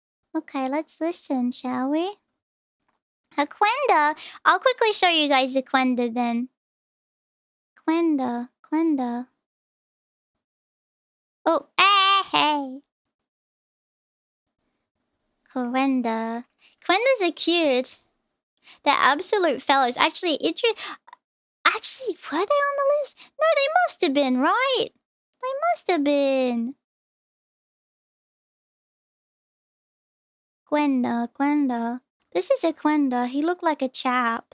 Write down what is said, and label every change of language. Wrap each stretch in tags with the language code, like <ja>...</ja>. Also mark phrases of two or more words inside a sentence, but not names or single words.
<en>Okay, let's listen, shall we? A Quenda. I'll quickly show you guys the Quenda then. Quenda. Oh, hey. Quenda. Quendas are cute. They're absolute fellows. Actually, were they on the list? No, they must have been, right? They must have been. Quenda. This is a Quenda. He looked like a chap.</en>